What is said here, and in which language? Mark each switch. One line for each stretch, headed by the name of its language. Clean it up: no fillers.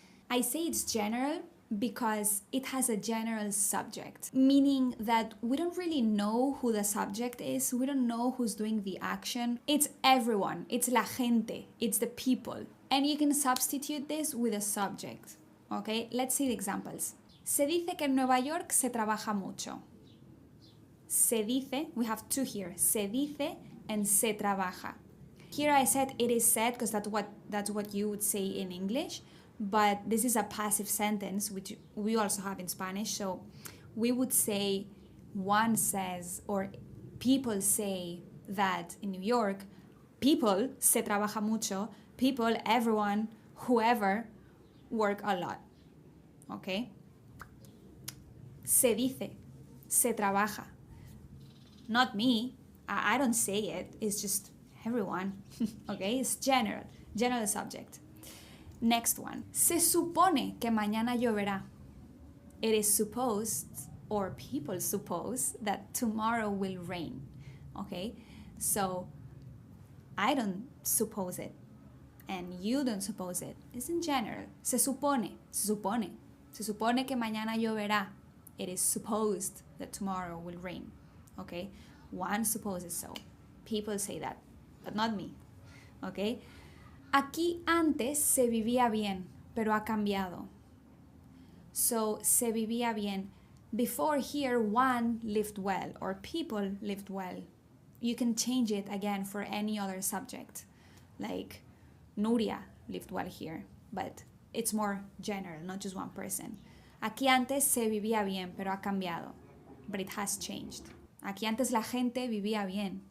English: I say it's general because it has a general subject, meaning that we don't really know who the subject is, we don't know who's doing the action. It's everyone, it's la gente, it's the people. And you can substitute this with a subject, okay? Let's see the examples.
Spanish: Se dice que en Nueva York se trabaja mucho.
English: Se dice, we have 2 here, se dice and se trabaja. Here I said it is said because that's what you would say in English. But this is a passive sentence, which we also have in Spanish. So we would say one says, or people say that in New York, people,
Spanish: se trabaja mucho,
English: people, everyone, whoever, work a lot.
Spanish: Okay? Se dice, se trabaja.
English: not me. I don't say it. It's just everyone. Okay, it's general subject. Next one.
Spanish: Se supone que mañana lloverá.
English: It is supposed, or people suppose, that tomorrow will rain. Okay, so I don't suppose it, and you don't suppose it. It's in general.
Spanish: Se supone. Se supone que mañana lloverá.
English: It is supposed that tomorrow will rain. Okay, one supposes so. People say that, but not me. Okay.
Spanish: Aquí antes se vivía bien, pero ha cambiado. So, se vivía bien.
English: Before here, one lived well, or people lived well. You can change it again for any other subject. Like, Nuria lived well here, but it's more general, not just one person.
Spanish: Aquí antes se vivía bien, pero ha cambiado.
English: But it has changed.
Spanish: Aquí antes la gente vivía bien.